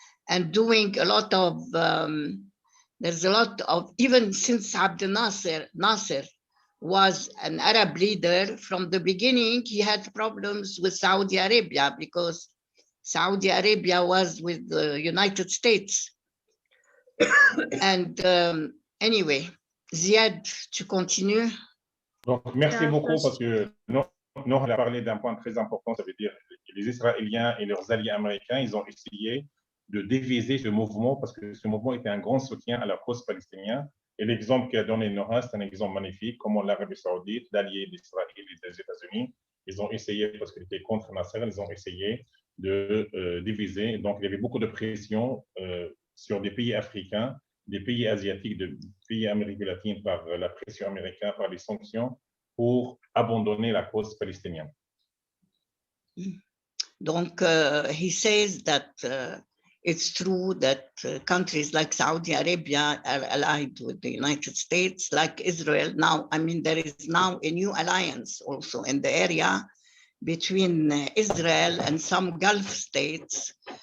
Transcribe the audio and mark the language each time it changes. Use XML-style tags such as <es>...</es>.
<en>and doing a lot of, there's a lot of, even since Abdel Nasser was an Arab leader, from the beginning, he had problems with Saudi Arabia because Saudi Arabia was with the United States. And anyway, Ziad,</en> <fr>tu continues? Donc, merci beaucoup parce que Noha a parlé d'un point très important, ça veut dire que les Israéliens et leurs alliés américains, ils ont essayé de diviser ce mouvement parce que ce mouvement était un grand soutien à la cause palestinienne. Et l'exemple qu'a donné Noha, c'est un exemple magnifique, comment l'Arabie Saoudite, l'allié d'Israël et des États-Unis, ils ont essayé, parce qu'ils étaient contre Nasser, ils ont essayé de diviser. Donc, il y avait beaucoup de pression sur des pays africains, des pays asiatiques, des pays d'Amérique latine par la pression américaine, par les sanctions, pour abandonner la cause palestinienne. Donc,</fr> <en>he says that it's true that countries like Saudi Arabia are allied with the United States, like Israel. Now, I mean, there is now a new alliance also in the area between Israel and some Gulf states.</en>